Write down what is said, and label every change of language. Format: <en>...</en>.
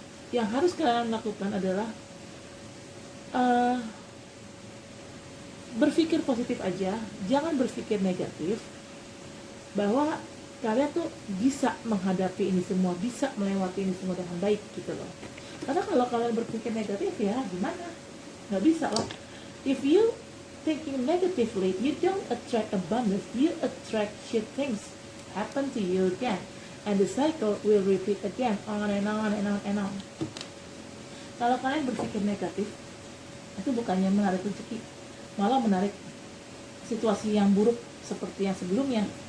<id>Yang harus kalian lakukan adalah berpikir positif aja, jangan berpikir negatif, bahwa kalian tuh bisa menghadapi ini semua, bisa melewati ini semua dengan baik gitu loh. Karena kalau kalian berpikir negatif ya gimana? Nggak bisa loh.</id> <en>If you thinking negatively, you don't attract abundance, you attract shit things happen to you again, and the cycle will repeat again, on and on and on and on.</en> <id>Kalau kalian berpikir negatif, itu bukannya menarik rezeki, malah menarik situasi yang buruk seperti yang sebelumnya.</id>